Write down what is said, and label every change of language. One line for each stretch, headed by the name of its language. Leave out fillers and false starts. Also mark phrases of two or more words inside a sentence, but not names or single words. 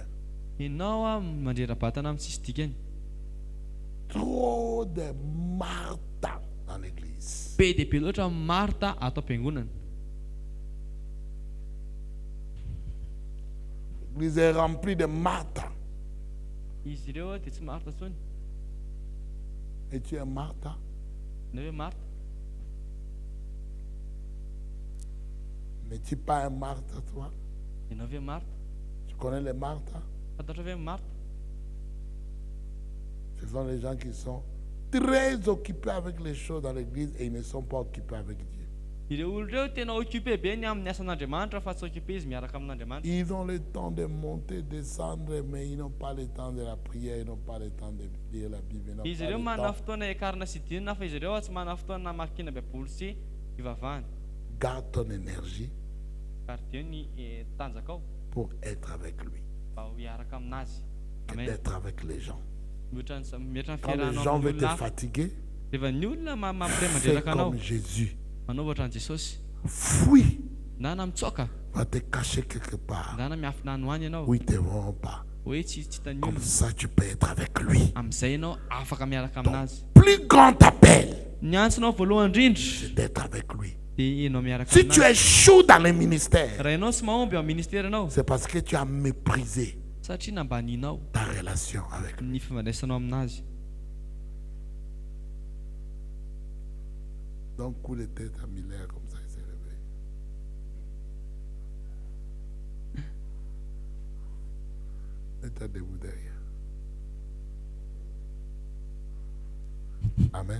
Malagasy: Ianao mandrera-batana amin'ny tsisy dikany.
French: Trop de Martha dans l'église.
Malagasy: Be dia be loatra Marta ato am-piangonana.
French: L'église est remplie de Martha.
Malagasy: Izy ireo dia tsy Marta intsony.
French: Et tu es Martha.
Malagasy: Ianao hoe Marta?
French: N'es-tu pas un Martha, toi?
Malagasy: Ianao ve Marta?
French: Tu connais les Martha?
Malagasy: Fantatra ve Marta?
French: Ce sont les gens qui sont très occupés avec les choses dans l'église et ils ne sont pas occupés avec Dieu.
Malagasy: Ireo olona ireo tena occupé be ny amin'ny asan'Andriamanitra fa tsy occupé izy miaraka amin'Andriamanitra.
French: Ils ont le temps de monter, descendre, mais ils n'ont pas le temps de la prière, ils n'ont pas le temps de lire la Bible. Ils n'ont
Malagasy: Izy
French: pas
Malagasy: ireo
French: le
Malagasy: manana
French: temps.
Malagasy: fotoana ikarina sy dinina fa izy ireo tsy manana fotoana mankina baiboly sy ivavahana.
French: Garde ton énergie
Malagasy: Ary dia ny tanjaka ao
French: pour être avec lui
Malagasy: mba ho hiaraka aminazy.
French: que Amen. d'être avec les gens.
Malagasy: Mihoatra ny
French: Quand les gens
Malagasy: fiarahanao
French: veulent te
Malagasy: olona hafa.
French: fatiguer,
Malagasy: Rehefa ny olona mampire
French: fais
Malagasy: mandreraka anao,
French: comme Jésus.
Malagasy: manao ohatran'i Jesosy.
French: Fuis,
Malagasy: Ndana mitsoaka,
French: va te cacher quelque part
Malagasy: ndana miafina any ho any ianao.
French: où ils ne te verront pas.
Malagasy: Hoe tsy hitan'ny
French: Comme
Malagasy: olona.
French: ça, tu peux être avec lui.
Malagasy: Amin'izay ianao afaka miaraka aminazy.
French: Plus grand appel,
Malagasy: Ny antsinao voalohany indrindra
French: c'est d'être avec lui.
Malagasy: dia ianao miaraka
French: Si tu
Malagasy: aminazy.
French: échoues dans le ministère,
Malagasy: Raha ianao tsy mahomby ao amin'ny ministera anao,
French: c'est parce que tu as méprisé
Malagasy: satria nambaninao
French: ta relation avec lui.
Malagasy: ny fifandraisanao aminazy.
French: Donc, coup de tête à Miller, comme ça, il s'est réveillé. Mets-toi debout derrière. Amen.